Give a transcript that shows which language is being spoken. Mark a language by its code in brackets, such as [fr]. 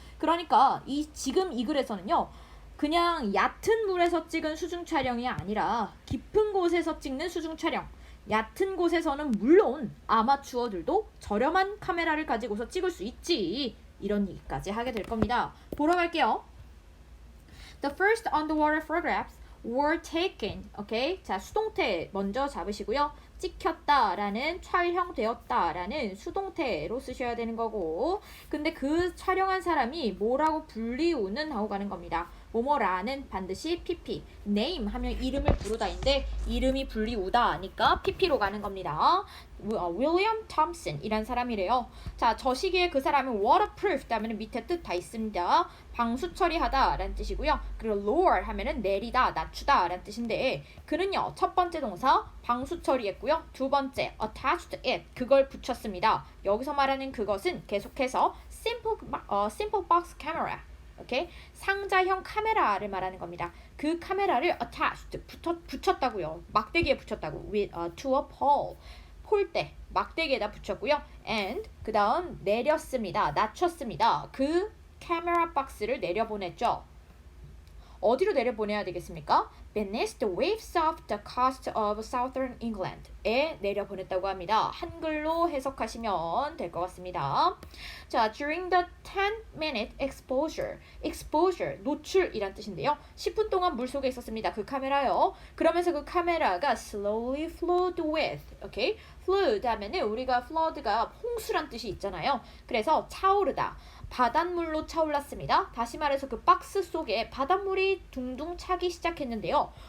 [ko] 그러니까 지금 이 글에서는요. 그냥 얕은 물에서 찍은 수중 촬영이 아니라 깊은 곳에서 찍는 수중 촬영. 얕은 곳에서는 물론 아마추어들도 저렴한 카메라를 가지고서 찍을 수 있지. 이런 얘기까지 하게 될 겁니다. 보러 갈게요. [en] The first underwater photographs were taken. [ko] 오케이? 자, 수동태 먼저 잡으시고요. 찍혔다라는 촬영되었다라는 수동태로 쓰셔야 되는 거고, 근데 그 촬영한 사람이 뭐라고 불리우는 하고 가는 겁니다. 뭐뭐라는 반드시 PP, name 하면 이름을 부르다인데 이름이 불리우다 하니까 PP로 가는 겁니다. 윌리엄 톰슨 이란 사람이래요. 자, 저 시기에 그 사람은 waterproof 하면 밑에 뜻 다 있습니다. 방수 처리하다 라는 뜻이고요. 그리고 lower 하면은 내리다, 낮추다 라는 뜻인데 그는요, 첫 번째 동사 방수 처리했고요. 두 번째 [en] attached it, [ko] 그걸 붙였습니다. 여기서 말하는 그것은 계속해서 [en] simple box camera, [ko] 오케이? 상자형 카메라를 말하는 겁니다. 그 카메라를 attached, 붙였다고요. 막대기에 붙였다고. [en] to a pole, [ko] 폴대, 막대기에다 붙였고요. and 그 다음 내렸습니다. 낮췄습니다. 그 카메라 박스를 내려보냈죠. 어디로 내려보내야 되겠습니까? [en] Beneath the waves of the coast of southern England에 [ko] 내려보냈다고 합니다. 한글로 해석하시면 될 것 같습니다. 자, [en] during the 10-minute exposure, [ko] 노출이란 뜻인데요. 10분 동안 물속에 있었습니다. 그 카메라요. 그러면서 그 카메라가 [en] slowly flowed with, [ko] 오케이? flood 하면은 우리가 flood가 홍수란 뜻이 있잖아요. 그래서 차오르다. 바닷물로 차올랐습니다. 다시 말해서 그 박스 속에 바닷물이 둥둥 차기 시작했는데요.